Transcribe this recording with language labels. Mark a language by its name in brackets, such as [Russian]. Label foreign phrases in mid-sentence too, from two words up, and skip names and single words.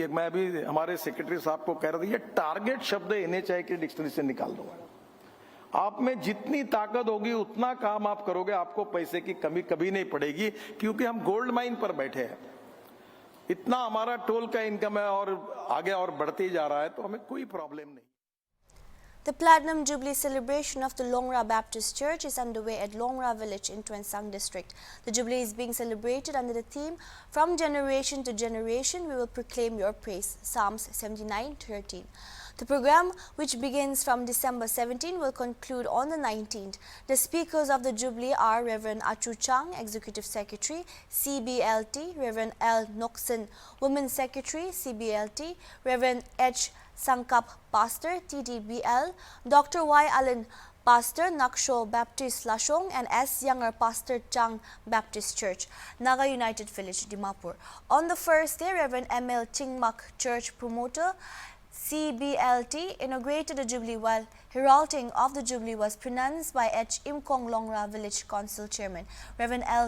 [Hindi] मैं अभी हमारे सेक्रेटरी साहब को कह रहा था, ये टारगेट शब्द NHAI की डिक्शनरी से निकाल दूंगा। आप में जितनी ताकत होगी उतना काम आप करोगे, आपको पैसे की कमी कभी नहीं पड़ेगी, क्योंकि हम [English] gold mine [Hindi] पर बैठे हैं। इतना हमारा टोल का इनकम है और आगे और बढ़ते ही जा रहा है, तो हमें कोई प्रॉब्लम नहीं। [English] The Platinum Jubilee celebration of the Longra Baptist Church is underway at Longra Village in Tuensang District. The Jubilee is being celebrated under the theme, "From generation to generation, we will proclaim your praise," Psalms 79:13. The program, which begins from December 17, will conclude on the 19th. The speakers of the Jubilee are Reverend Achu Chang, Executive Secretary, CBLT, Reverend L. Noxon, Women's Secretary, CBLT, Reverend H. Sangkap, Pastor, TTBL, Dr. Y. Allen, Pastor, Naksho Baptist Lashong, and S. Younger, Pastor, Chang Baptist Church, Naga United Village, Dimapur. On the first day, Reverend M.L. Chingmak, Church Promoter, CBLT, inaugurated the Jubilee, while heralding of the Jubilee was pronounced by H. Imkong Longra Village Council Chairman. Reverend L.